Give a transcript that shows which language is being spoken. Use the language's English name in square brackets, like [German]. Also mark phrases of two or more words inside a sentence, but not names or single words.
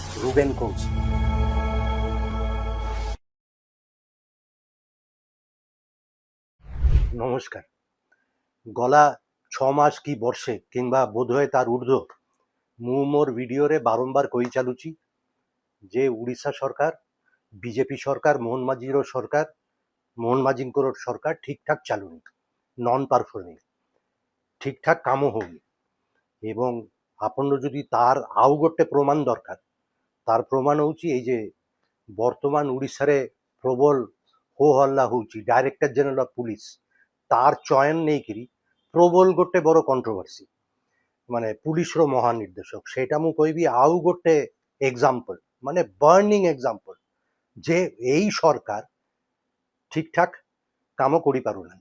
[Odia] ରୁବେନ କୌଶି। ନମସ୍କାର। ଗଲା 6 ମାସ କି ବର୍ଷେ କିମ୍ବା ବୋଧହୟ ତାର ଊର୍ଦ୍ଧ୍ୱ ମୁଁ ମୋର ଭିଡିଓରେ ବାରମ୍ବାର କହି ଚାଲୁଛି ଯେ ଓଡ଼ିଶା ସରକାର, ବିଜେପି ସରକାର, ମୋହନ ମାଝୀର ସରକାର, ମୋହନ ମାଝୀଙ୍କର ସରକାର ଠିକଠାକ ଚାଲୁନି, [English] non performing, [Odia] ଠିକଠାକ କାମ ହଉନି। ଏବଂ ଆପଣର ଯଦି ତାର ଆଉ ଗୋଟେ ପ୍ରମାଣ ଦରକାର, ତାର ପ୍ରମାଣ ହଉଛି ଏଇ ଯେ ବର୍ତ୍ତମାନ ଓଡ଼ିଶାରେ ପ୍ରବଳ ହୋ ହଲ୍ଲା ହଉଛି [English] Director General of Police [Odia] ତାର ଚୟନ ନେଇକିରି ପ୍ରବଳ ଗୋଟେ ବড় କଣ୍ଟ୍ରୋଭର୍ସି, ମାନେ ପୁଲିସର ମହାନିର୍ଦ୍ଦେଶକ, ସେଇଟା ମୁଁ କହିବି ଆଉ ଗୋଟେ ଏକ୍ସାମ୍ପଲ, ମାନେ [English] burning example [Odia] ଯେ ଏଇ ସରକାର ଠିକଠାକ କାମ କରିପାରୁନାହାନ୍ତି।